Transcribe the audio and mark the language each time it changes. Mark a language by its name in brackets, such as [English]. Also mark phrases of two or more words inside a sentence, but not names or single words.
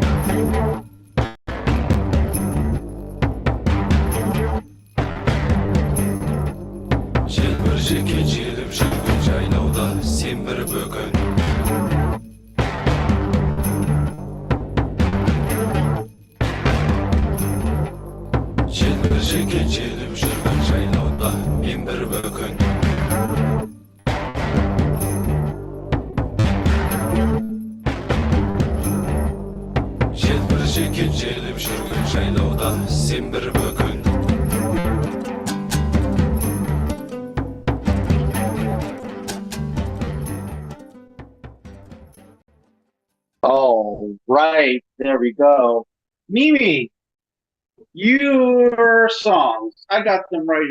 [Kazakh] Желбіржікен желіп жүргін жайлауда сен бір бөкін Желбіржікен желіп жүргін жайлауда мен бір бөкін Желбіржікен желіп жүргін жайлауда сен бір бөкін [English] All right, there we go. Mimi, your songs, I got them right here.